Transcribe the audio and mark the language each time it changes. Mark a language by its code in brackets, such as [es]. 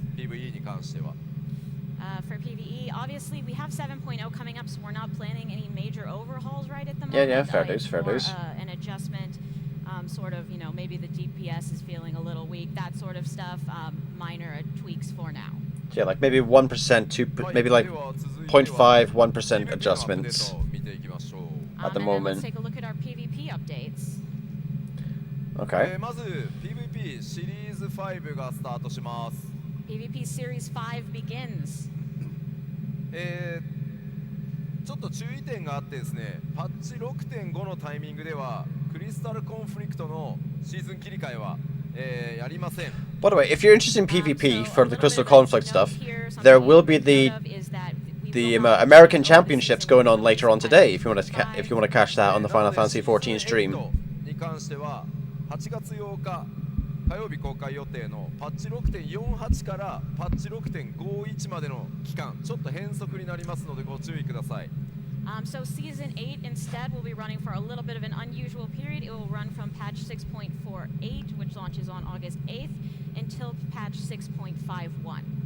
[ja] PVE に関しては。 [en] For PvE, obviously we have 7.0 coming up, so we're not planning any major overhauls right at the moment. Yeah, fair dues, It's fair more, dues. An adjustment, sort of, maybe the DPS is feeling a little weak, that sort of stuff. Minor tweaks for now. Yeah, like maybe 1%, maybe like 0.5, 1% adjustments at the And then moment. let's take a look at our PvP updates. Okay. [ja] まず PVP シリーズ5がスタートします。 [en] PvP Series 5 begins. [ja] ちょっと注意点があってですね、パッチ 6.5 のタイミングではクリスタルコンフリクトのシーズン切り替えは、やりません。 [en] By the way, if you're interested in PvP for the Crystal Conflict stuff, there will be the American Championships going on later on today. If you want to catch that on the Final Fantasy XIV stream. [ja] に関しては8月8日火曜日公開予定のパッチ 6.48 からパッチ 6.51 までの期間ちょっと変則になりますのでご注意ください。 [en] So Season 8 instead will be running for a little bit of an unusual period. It will run from patch 6.48, which launches on August 8th, until patch 6.51.